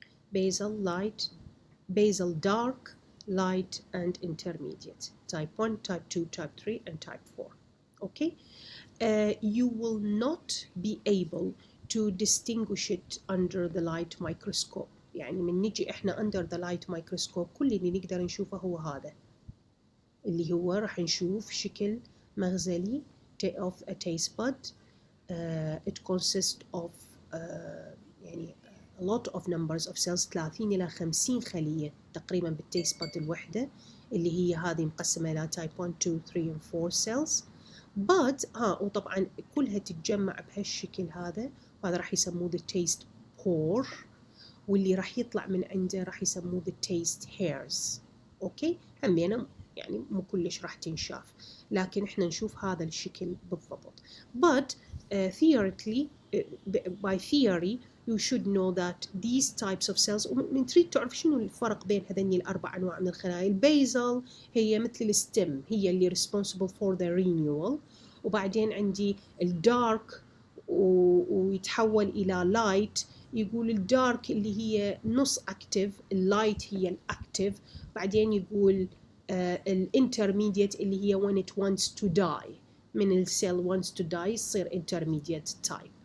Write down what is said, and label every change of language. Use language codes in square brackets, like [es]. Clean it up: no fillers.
[en] basal, dark, light and intermediate. Type 1, type 2, type 3 and type 4. Okay? You will not be able to distinguish it under the light microscope. [ar] يعني من نجي احنا [en] under the light microscope [ar] كل اللي نقدر نشوفه هو هذا اللي هو راح نشوف شكل [en] مغزلي of a taste bud. It consists of يعني a lot of numbers of cells [ar] 30 إلى 50 خلية تقريبا بالتيست باد الوحدة اللي هي هذه مقسمة إلى [en] type 1 2 3 and 4 cells. [ar] but وطبعا كلها تتجمع بهالشكل هذا، وهذا راح يسموه the taste pore، واللي راح يطلع من عنده راح يسموه the taste hairs. اوكي، همينة يعني مو كلش راح تنشاف، لكن احنا نشوف هذا الشكل بالضبط. [en] but theoretically by theory you should know that these types of cells، [ar] ومن تريد تعرف شنو الفرق بين هذني الأربع أنواع من الخلايا. البيزل هي مثل الستم، هي اللي [en] responsible for the renewal، [ar] وبعدين عندي الدارك ويتحول إلى لايت، يقول الدارك اللي هي نص اكتف، اللايت هي الاكتف، بعدين يقول الانترميديت اللي هي [en] when it wants to die، [ar] من السيل [en] wants to die [ar] يصير intermediate type.